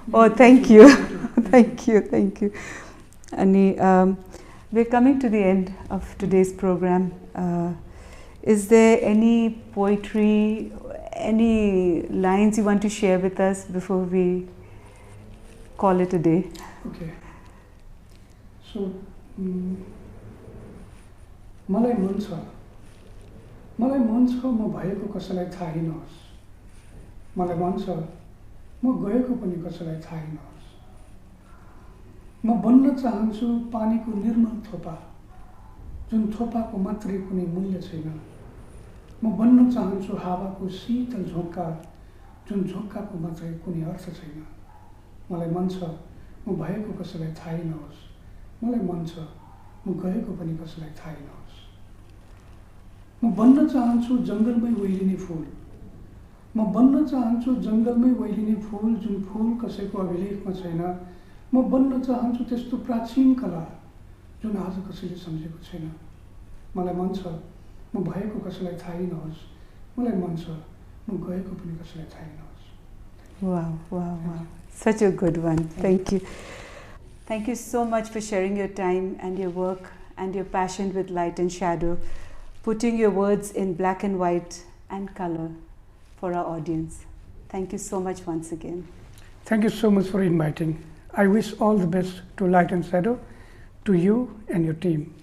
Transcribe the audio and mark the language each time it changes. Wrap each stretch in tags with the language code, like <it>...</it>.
<en>Oh, thank you. Thank you. And we're coming to the end of today's program. Is there any poetry, any lines you want to share with us before we call it a day? Okay.</en> <ne>So, मलाई मन छ म भएको कसैलाई थाहै नहोस् मलाई मन छ म गएको पनि कसैलाई थाहै नहोस् म बन्न चाहन्छु पानीको निर्मल थोपा जुन थोपाको मात्रै कुनै मूल्य छैन म बन्न चाहन्छु हावाको शीतल झोक्का जुन झोक्काको मात्रै कुनै अर्थ छैन मलाई मन छ म भएको कसैलाई थाहै नहोस् मलाई मन छ म गएको पनि कसैलाई थाहै नहोस् म बन्न चाहन्छु जङ्गलमै ओइलिने फूल म बन्न चाहन्छु जङ्गलमै ओइलिने फूल जुन फूल कसैको अभिलेखमा छैन म बन्न चाहन्छु त्यस्तो प्राचीन कला जुन आज कसैले सम्झेको छैन मलाई मन छ म भएको कसैलाई थाहै नहोस् मलाई मन छ म गएको पनि कसैलाई थाहै नहोस्</ne> <en>Wow. Such a good one. Thank you. Thank you so much for sharing your time and your work and your passion with light and shadow, putting your words in black and white and color for our audience. Thank you so much once again. Thank you so much for inviting. I wish all the best to Light and Shadow, to you and your team.</en>